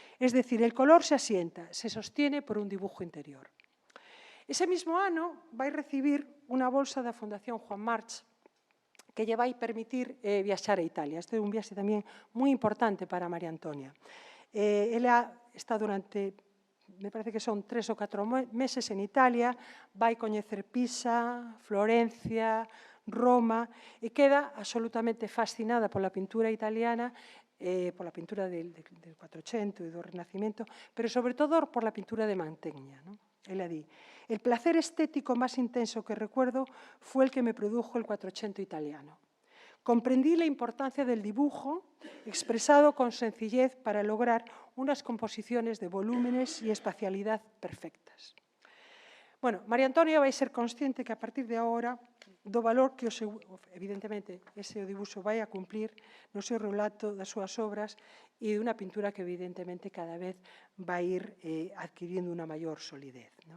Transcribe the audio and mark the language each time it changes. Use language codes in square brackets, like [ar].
[es] Es decir, el color se asienta, se sostiene por un dibujo interior. [gl] Ese mismo ano vai recibir unha bolsa da Fundación Juan March que lle vai permitir viaxar a Italia. Este é un viaxe tamén moi importante para María Antonia. Ela está durante, me parece que son 3 ou 4 meses en Italia, vai coñecer Pisa, Florencia, Roma, e queda absolutamente fascinada pola pintura italiana, pola pintura del 400 e do Renacimiento, pero sobre todo [es] por la pintura de Mantegna. [gl] Ela di, [es] el placer estético más intenso que recuerdo fue el que me produjo el 400 italiano. Comprendí la importancia del dibujo expresado con sencillez para lograr unas composiciones de volúmenes y espacialidad perfectas. [gl] Bueno, María Antonia vai ser consciente que a partir de agora do valor que, evidentemente, ese dibuixo vai a cumplir no seu relato das súas obras e dunha pintura que, evidentemente, cada vez vai ir adquirindo unha maior solidez.